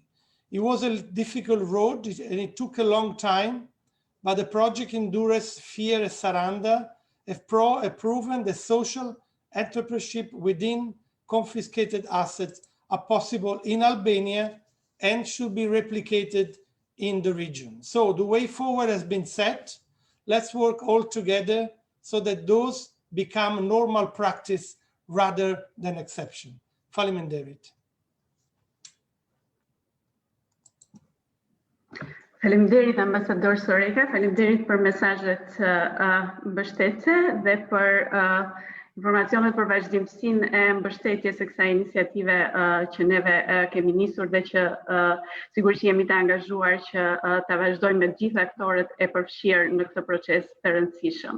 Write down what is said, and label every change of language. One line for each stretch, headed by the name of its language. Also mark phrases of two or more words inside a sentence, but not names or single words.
English: It was a difficult road and it took a long time, but the project in Dures, Fier and Saranda have proven that social entrepreneurship within confiscated assets are possible in Albania and should be replicated in the region. So the way forward has been set. Let's work all together so that those become normal practice rather than exception.
Albanian: Faleminderit. Faleminderit ambasador Soreka, faleminderit për mesazhet mbështetëse dhe për informacionet për vazhdimsinë e mbështetjes së kësaj iniciative që neve kemi nisur dhe që sigurisht jemi të angazhuar që ta vazhdojmë me të gjithë aktorët e përfshirë në këtë proces të rëndësishëm.